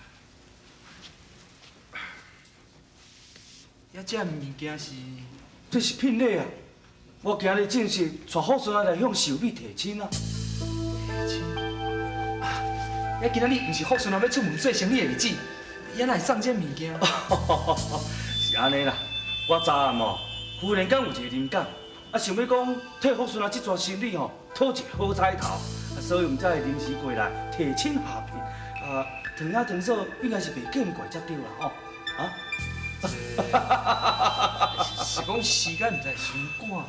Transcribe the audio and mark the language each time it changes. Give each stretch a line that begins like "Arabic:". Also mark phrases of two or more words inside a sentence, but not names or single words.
Min Nan Chinese: 遐这物件是，这是聘礼啊！我今日正式带福顺啊来向秀美提亲啊！提亲？啊，今仔日唔是福顺啊要出门做生意的日子，伊哪会送这物件？是安尼啦，我昨暗哦，忽然间有一个灵感，啊想要讲替福顺啊这桩生意吼讨一个好彩头，所以唔才会临时过来提亲下聘。啊，糖仔糖嫂应该是袂见怪才对啦吼，啊？是讲时间唔知伤赶。